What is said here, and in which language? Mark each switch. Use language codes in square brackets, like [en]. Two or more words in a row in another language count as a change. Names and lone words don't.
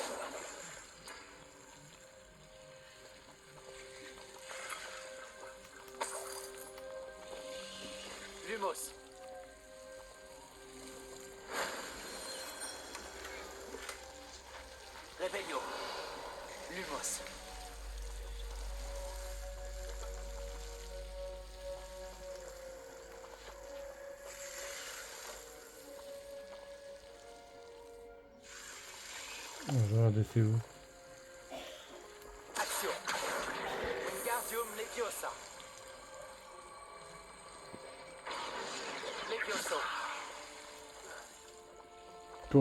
[fr] Lumos. Revelio. Lumos. Ah, je regarde, c'est où? Action. Wingardium Leviosa. Levioso. Toi.